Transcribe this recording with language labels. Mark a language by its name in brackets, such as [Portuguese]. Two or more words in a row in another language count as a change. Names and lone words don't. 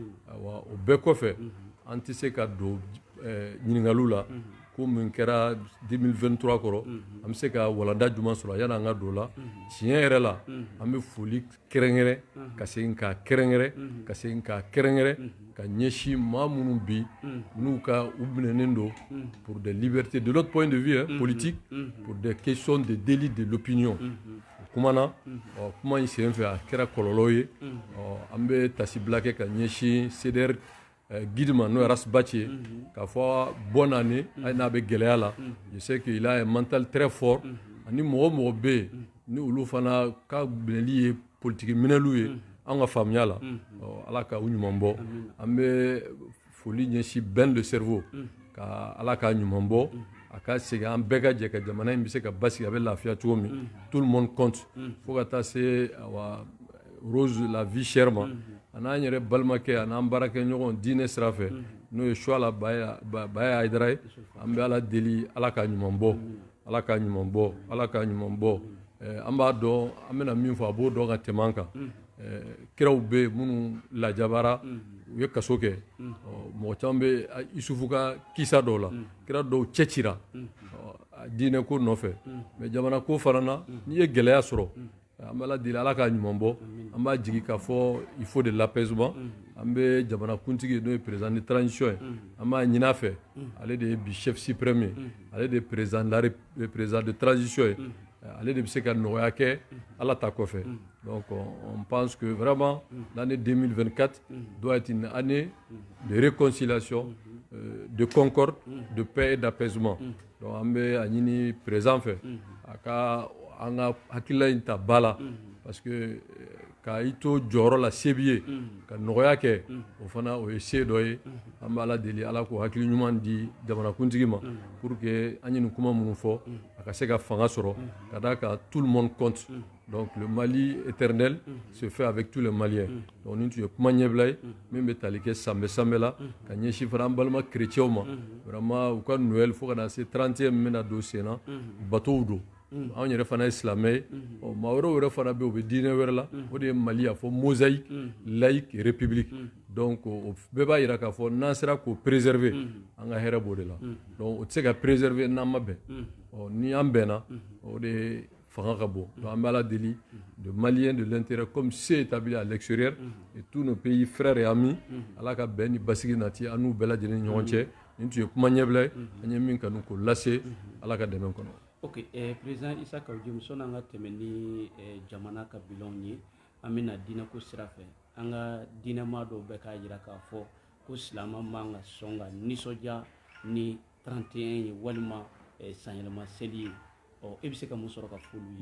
[Bambara] o bɛɛ kɔfɛ an tɛ se ka don ɲininkaliw la ko min kɛra 2023 kɔrɔ an bɛ se ka walanda jumɛn sɔrɔ yanni an ka don o la tiɲɛ yɛrɛ la an bɛ foli kɛrɛnkɛrɛn ka segin k'a kɛrɛnkɛrɛn ka segin k'a kɛrɛnkɛrɛn ka ɲɛsin maa minnu bi n'u ka u minɛnen don [French] pour des libertés de l'autre point de vue politique pour des questions de délit de l'opinion [Bambara] kuma na kuma in sen fɛ a kɛra kɔlɔlɔ ye an bɛ tasibila kɛ ka ɲɛsin CDR guide ma n'o ye Rasbachi ye k'a fɔ [French] bonne année [Bambara] hali n'a bɛ gɛlɛya la [French] je sais qu'il a un mental très fort [Bambara] ani mɔgɔ o mɔgɔ bɛ yen ni olu fana ka minɛli ye politique minɛliw ye an ka faamuya la ala ka u ɲuman bɔ an bɛ foli ɲɛsin Ben le cerveau ka ala ka ɲuman bɔ a ka segin an bɛɛ ka jɛ ka jamana in bɛ se ka basigi a bɛ lafiya cogo min [French] tout le monde compte [Bambara] fo ka taa se Rose [French] la vie chère [Bambara] ma a n'an yɛrɛ balimakɛ a n'an baarakɛɲɔgɔn diinɛ sira fɛ n'o ye Suala Baya Hayidara ye an bɛ ala deli ala ka ɲuman bɔ ala ka ɲuman bɔ ala ka ɲuman bɔ an b'a dɔn an bɛna min fɔ a b'o dɔn ka tɛmɛ an kan kiraw bɛ yen minnu lajabara u ye kaso kɛ mɔgɔ caman bɛ Isufu ka kisa dɔw la kira dɔw cɛcira diinɛ ko nɔfɛ mais jamana ko fana na n'i ye gɛlɛya sɔrɔ an b'a deli ala ka ɲuman bɔ an b'a jigi k'a fɔ [French] il faut de l'apaisement [Bambara] an bɛ jamana kuntigi n'o ye [French] président de transition [Bambara] ye an b'a ɲini a fɛ ale de ye bi [French] chef suprême [Bambara] ye ale de ye [French] président de transition [Bambara] ye ale de bɛ se ka nɔgɔya kɛ ala ta kɔfɛ [French] donc on pense que vraiment l'année 2024 doit être une année de réconciliation de concorde de paix et d'apaisement donc [Bambara] an bɛ a ɲini président fɛ a ka an ka hakilila in ta ba la parce que ka i to jɔyɔrɔ la se b'i ye ka nɔgɔya kɛ o fana o ye se dɔ ye an bɛ ala deli ala k'o hakili ɲuman di jamanakuntigi ma [French] pour que [Bambara] an ye nin kuma minnu fɔ a ka se ka fanga sɔrɔ ka d'a kan [French] tout le monde compte donc le Mali éternel se fait avec tous les Maliens [Bambara] donc nin tun ye kuma ɲɛbila ye min bɛ tali kɛ sanbɛ la ka ɲɛsin fana [French] an balima chrétiens [Bambara] ma vraiment u ka Noël fo ka na se 31 min bɛna don sen na bateau don anw yɛrɛ fana ye silamɛ ye maa wɛrɛw yɛrɛ fana bɛ yen u bɛ diinɛ wɛrɛ la o de ye Mali a fɔ [French] mosaïque laïque et république donc [Bambara] o bɛɛ b'a jira k'a fɔ n'an sera k'o préserver an ka hɛrɛ b'o de la donc o tɛ se ka préserver n'an ma bɛn ni an bɛnna o de ye fanga ka bon donc an bɛ ala deli [French] de Maliens de l'intérieur comme ceux établis à l'extérieur et tous nos pays frères et amis [Bambara] ala ka bɛn ni basigi nati an n'u bɛɛ lajɛlen ni ɲɔgɔn cɛ nin tun ye kuma ɲɛbila ye an ye min kanu k'o lase ala ka dɛmɛ kɔnɔ. Ok, président Issa Kaoudiou sɔnni an ka tɛmɛ ni jamana ka bilanw ye an bɛna diinɛko sira fɛ an ka diinɛmaa dɔw bɛ k'a jira k'a fɔ ko silamɛ man ka sɔn ka nisɔndiya ni 31 ye walima sanyɛlɛma seli ye e bɛ se ka mun sɔrɔ ka fɔ olu ye.